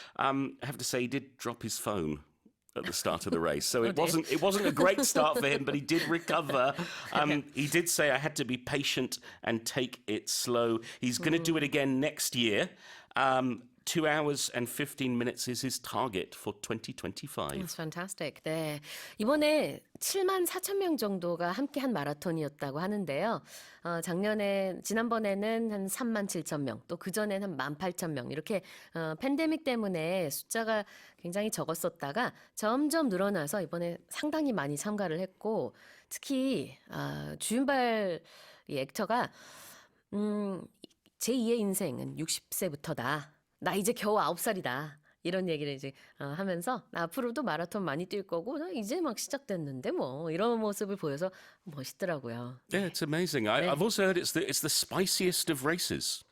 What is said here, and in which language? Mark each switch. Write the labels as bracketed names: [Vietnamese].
[English] I have to say, he did drop his phone at the start of the race. So it wasn't a great start for him, but he did recover. He did say, I had to be patient and take it slow. He's going to do it again next year. 2 hours and 15 minutes is his target for 2025. That's fantastic. [Korean] 네, 이번에 7만 4천 명 정도가 함께한 마라톤이었다고 하는데요. 지난번에는 한 3만 7천 명, 또 그전에는 한 1만 8천 명 이렇게 팬데믹 때문에 숫자가 굉장히 적었었다가 점점 늘어나서 이번에 상당히 많이 참가를 했고 특히 주윤발 이 액터가 제2의 인생은 60세부터다. 나 이제 겨우 9살이다. 이런 얘기를 이제 하면서 나 앞으로도 마라톤 많이 뛸 거고 나 이제 막 시작됐는데 뭐 이런 모습을 보여서 멋있더라고요. [English] Yeah, it's amazing. I've also heard it's the spiciest of races.